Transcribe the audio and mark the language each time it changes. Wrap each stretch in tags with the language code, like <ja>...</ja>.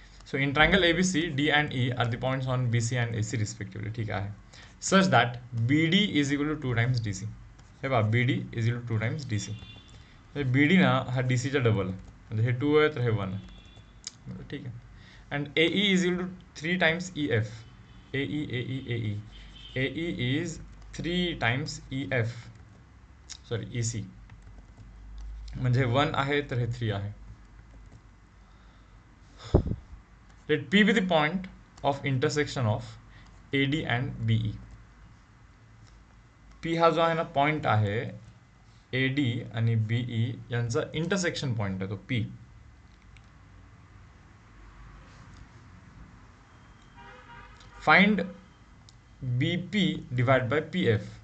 <en>So in triangle ABC, D and E are the points on BC and AC respectively.</en> <mr>ठीक आहे.</mr> <en>Such that BD is equal to 2 times DC.</en> <mr>हे पहा,</mr> <en>BD is equal to 2 times DC.</en> <mr>BD ना हा DCचा double आहे, म्हणजे हे 2 आहे तर हे 1 आहे, ठीक आहे.</mr> <en>And AE is equal to 3 times EF. AE is 3 times EF, sorry EC,</en> <mr>म्हणजे 1 आहे तर हे 3 आहे.</mr> <en>Let P be the point of intersection of AD and BE.</en> <mr>P हा जो आहे ना पॉइंट आहे AD आणि BE यांचा इंटरसेक्शन पॉइंट आहे तो P.</mr> <en>Find BP divide by PF.</en>